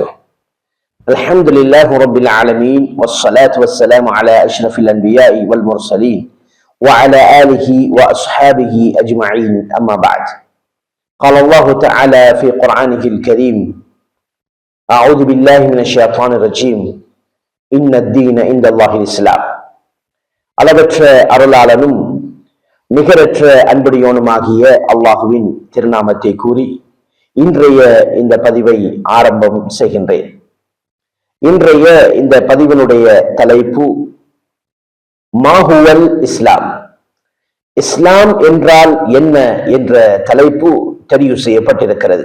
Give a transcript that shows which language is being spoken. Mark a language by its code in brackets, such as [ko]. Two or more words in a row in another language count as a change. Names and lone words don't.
[ar] الحمد لله رب العالمين، والصلاة والسلام على أشرف الأنبياء والمرسلين وعلى آله وأصحابه أجمعين، أما بعد. قال الله تعالى في قرآنه الكريم: أعوذ بالله من الشيطان الرجيم، إن الدين عند الله الإسلام. [ta] அளவற்ற அருளாளனும் நிகரற்ற அன்புடையோனுமாகிய அல்லாஹுவின் திருநாமத்தை கூறி இன்றைய இந்த பதிவை ஆரம்பம் செய்கின்றேன். இன்றைய இந்த பதிவினுடைய தலைப்பு [ar] ما هو الإسلام, [ta] இஸ்லாம் என்றால் என்ன என்ற தலைப்பு தெரிவு செய்யப்பட்டிருக்கிறது.